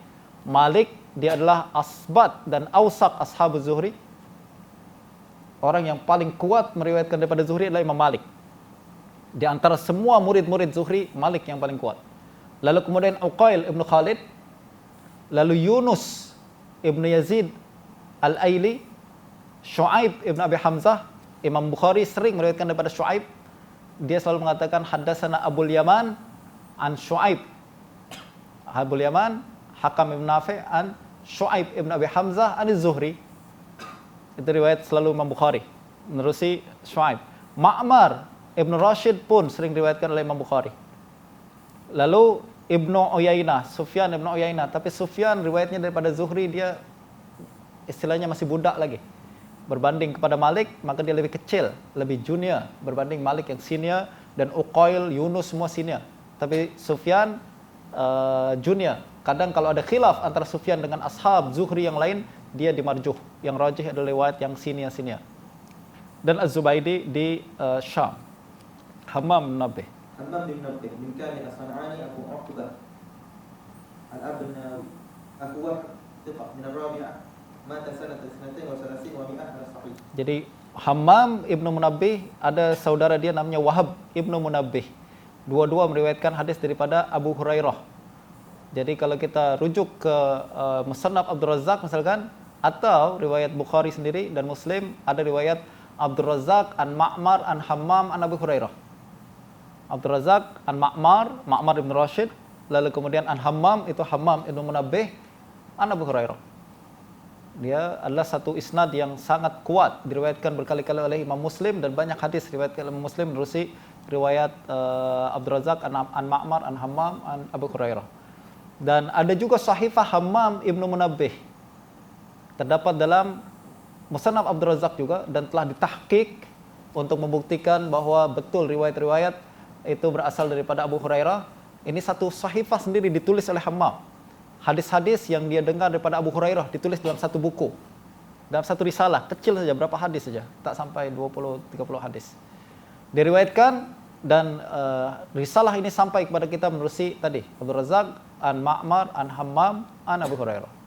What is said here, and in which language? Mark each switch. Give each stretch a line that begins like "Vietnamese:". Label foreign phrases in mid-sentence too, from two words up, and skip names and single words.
Malay: Malik, dia adalah asbat dan
Arabic: أوثق أصحاب الزهري.
Malay: Orang yang paling kuat meriwayatkan daripada Zuhri adalah Imam Malik. Di antara semua murid-murid Zuhri, Malik yang paling kuat. Lalu kemudian Uqail Ibnu Khalid, lalu Yunus Ibnu Yazid Al-Aili, Syu'aib Ibnu Abi Hamzah. Imam Bukhari sering meriwayatkan daripada Syu'aib. Dia selalu mengatakan
Arabic: حدثنا أبو اليمان عن شعيب. أبو اليمان، الحكم بن نافع عن شعيب بن أبي حمزة عن الزهري.
Malay: Itu riwayat selalu Imam Bukhari menerusi Syu'aib. Ma'mar Ibnu Rashid pun sering diriwayatkan oleh Imam Bukhari. Lalu Ibnu Uyainah, Sufyan Ibnu Uyainah, tapi Sufyan riwayatnya daripada Zuhri dia istilahnya masih budak lagi. Berbanding kepada Malik, maka dia lebih kecil, lebih junior berbanding Malik yang senior, dan Uqail, Yunus semua senior. Tapi Sufyan junior. Kadang kalau ada khilaf antara Sufyan dengan ashab Zuhri yang lain, dia dimarjuh. Yang rajih adalah riwayat yang senior-senior. Dan Az-Zubaidi di Syam. Hammam bin Nabbih.
Arabic: همام بن نبيه من كامل الصنعاني أبو عقبة الأبناوي أبو وهب ثقة من الرابعة مات سنة 32 و 100 على الصحيح.
Malay: Jadi Hammam Ibnu Munabbih ada saudara dia namanya Wahab Ibnu Munabbih. Dua-dua meriwayatkan hadis daripada Abu Hurairah. Jadi kalau kita rujuk ke Musannaf Abdul Razzaq misalkan, atau riwayat Bukhari sendiri dan Muslim, ada riwayat
Arabic: عبد الرزاق عن معمر عن همام عن أبي هريرة. عبد الرزاق عن معمر بن راشد,
Malay: lalu kemudian an Hammam, itu Hammam Ibnu Munabbih an Abu Hurairah. Dia adalah satu isnad yang sangat kuat, diriwayatkan berkali-kali oleh Imam Muslim, dan banyak hadis diriwayatkan oleh Imam Muslim menerusi riwayat
Arabic: عبد الرزاق عن معمر عن همام عن أبي هريرة.
Malay: Dan ada juga Sahifah Hammam Ibnu Munabbih, terdapat dalam Musannaf Abdul Razzaq juga, dan telah ditahqiq untuk membuktikan bahwa betul riwayat-riwayat itu berasal daripada Abu Hurairah. Ini satu sahifah sendiri ditulis oleh Hammam. Hadis-hadis yang dia dengar daripada Abu Hurairah ditulis dalam satu buku, dalam satu risalah kecil saja, berapa hadis saja, tak sampai 20-30 hadis diriwayatkan. Dan risalah ini sampai kepada kita menerusi tadi
Arabic: عبد الرزاق عن معمر عن همام عن أبي هريرة.